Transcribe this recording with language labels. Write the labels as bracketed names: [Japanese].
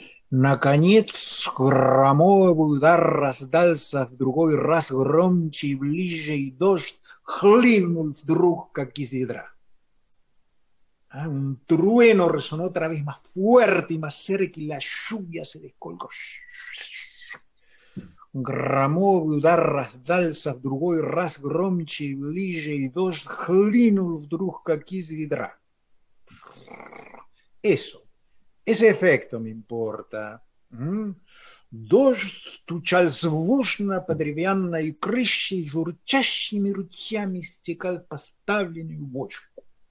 [Russian] Наконец, громовый удар раздался, в другой раз громче и ближе, и дождь хлынул вдруг, как из ведра. [Spanish] Un trueno resonó otra vez más fuerte y más cerca, y la lluvia se descolgó. [Russian] Громовый удар раздался, в другой раз громче и ближе, и дождь хлынул вдруг, как из ведра. [Spanish] Eso. Ese efecto me importa. [Russian] Дождь стучал звучно по деревянной крыше и журчащими ручьями стекал в поставленную бочку.